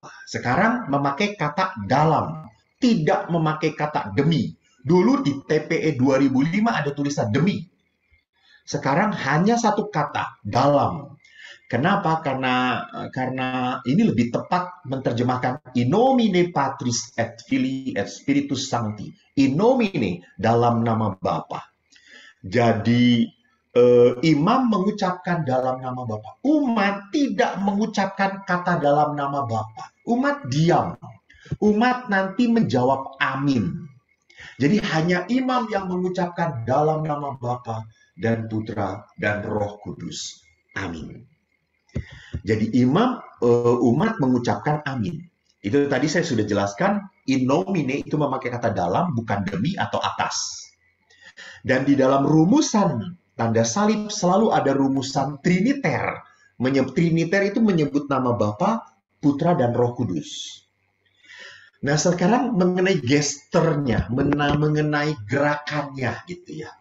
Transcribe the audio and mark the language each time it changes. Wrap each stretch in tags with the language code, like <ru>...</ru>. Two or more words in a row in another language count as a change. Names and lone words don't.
<id>Sekarang memakai kata dalam, tidak memakai kata demi. Dulu di TPE 2005 ada tulisan demi. Sekarang hanya satu kata, dalam. Kenapa? Karena ini lebih tepat menerjemahkan</id> <la>in nomine Patris et Filii et Spiritus Sancti. In nomine,</la> <id>dalam nama Bapa. Jadi imam mengucapkan dalam nama Bapa. Umat tidak mengucapkan kata dalam nama Bapa. Umat diam. Umat nanti menjawab amin. Jadi hanya imam yang mengucapkan dalam nama Bapa dan Putra dan Roh Kudus. Amin. Jadi umat mengucapkan amin. Itu tadi saya sudah jelaskan,</id> <la>in nomine</la> <id>itu memakai kata dalam, bukan demi atau atas. Dan di dalam rumusan tanda salib selalu ada rumusan triniter. Triniter itu menyebut nama Bapa, Putra, dan Roh Kudus. Nah, sekarang mengenai gesternya, mengenai gerakannya gitu ya.</id>